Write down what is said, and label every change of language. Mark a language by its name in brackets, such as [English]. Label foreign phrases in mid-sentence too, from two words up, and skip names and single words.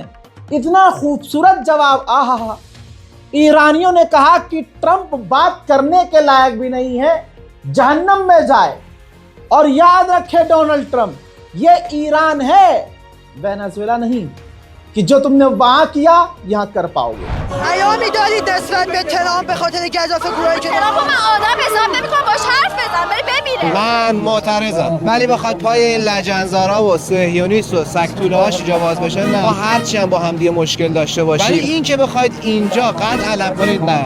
[Hindi] इतना खूबसूरत जवाब, आहा। ईरानियों ने कहा कि ट्रंप बात करने के लायक भी नहीं है, जहन्नम में जाए। और याद रखे डोनाल्ड ट्रंप, ये ईरान है, वेनेजुएला नहीं, कि जो तुमने वहां किया यहां कर पाओगे। [Persian] پیامی دارید نسبت به ترامپ به خاطر گزاف گروهی که ترامپ من آدم حساب نمی‌کنم، باهاش حرف بزن، ولی ببین من معترضم، ولی بخواد پای این لجنزارا و صهیونیست و سکتوله‌هاش جا باز بشه نه. ما هرچی هم با هم دیگه مشکل داشته باشیم، ولی این که بخواید اینجا قد علم کنید نه.